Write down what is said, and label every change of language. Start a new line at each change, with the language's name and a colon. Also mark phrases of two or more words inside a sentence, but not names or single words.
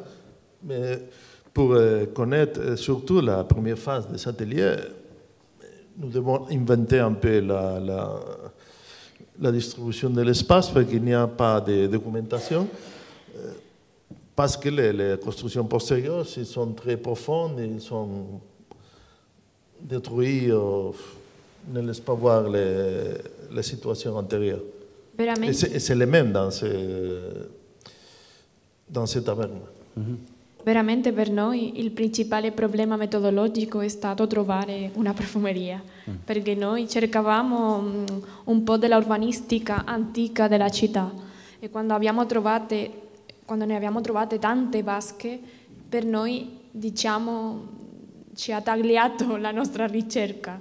French: Mais pour connaître surtout la première phase des ateliers, nous devons inventer un peu la distribution de l'espace parce qu'il n'y a pas de documentation. Parce que les constructions postérieures, elles sont très profondes, ils sont détruits, ne laissent pas voir les situations antérieures.
Italian: Veramente.
French: E c'est le même dans ces tavernes.
Italian: Veramente per noi il principale problema metodologico è stato trovare una profumeria, perché noi cercavamo un po' della urbanistica antica della città e quando ne abbiamo trovate tante vasche, per noi, diciamo, ci ha tagliato la nostra ricerca.